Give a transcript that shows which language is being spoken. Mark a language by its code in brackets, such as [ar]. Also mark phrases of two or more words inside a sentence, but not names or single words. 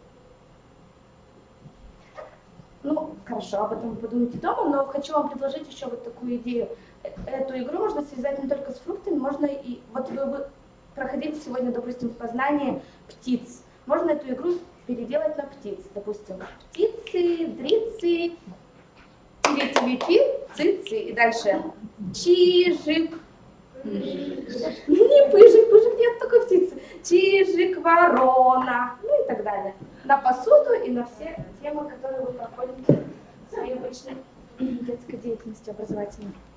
[ru] Ну, хорошо, об этом вы подумайте дома, но хочу вам предложить еще вот такую идею. Эту игру можно связать не только с фруктами, можно и... Вот вы проходили сегодня, допустим, в Познании птиц. Можно эту игру переделать на птиц. Допустим, птицы, дрицы, тили-тили-ти, цицы. И дальше чижик. Не пыжик, пыжик нет такой птицы. Чижик, ворона, ну и так далее. На посуду и на все темы, которые вы проходите в своей обычной детской деятельности образовательной.